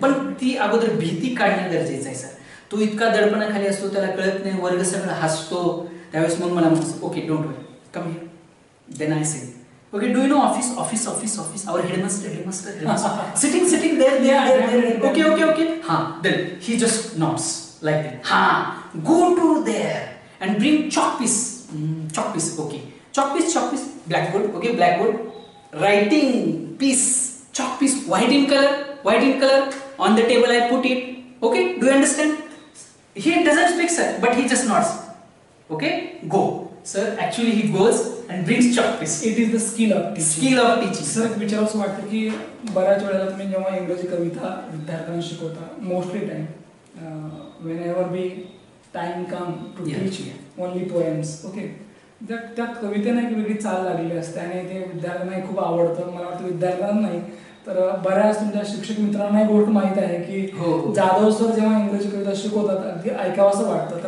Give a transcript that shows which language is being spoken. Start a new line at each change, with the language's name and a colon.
Marathi: पण ती अगोदर भीती काढणं गरजेचं आहे सर. तो इतका दडपणाखाली असतो, त्याला कळत नाही, वर्ग सगळं हसतो, त्यावेळेस मग मला म्हणतो
English: Okay don't worry, come here. Then I say okay, do you know office our headmaster sitting there. Okay then he just nods like that. Go to there and bring chalk piece. Okay, chalk piece, blackboard. Okay, blackboard, writing piece, chalk piece, white in color on the table I put it. Okay, do you understand? He doesn't speak sir, but he just nods. Okay, go sir. Actually he goes and brings chalk piece. It is the skill of teaching. Sir,
Marathi: विचारावंसं वाटतं की बऱ्याच वेळेला तुम्ही जेव्हा इंग्रजी कविता विद्यार्थ्यांना शिकवता,
English: mostly time whenever we time come to teach only poems, okay,
Marathi: त्यात कवितेने एक वेगळी चाल लागलेली असते आणि ते विद्यार्थ्यांना खूप आवडतं. मला वाटतं विद्यार्थ्यांना नाही तर बऱ्याच तुमच्या शिक्षक मित्रांना एक गोष्ट माहित आहे की जाधव सर जेव्हा इंग्रजी कविता शिकवतात अगदी ऐकावंसं वाटतं.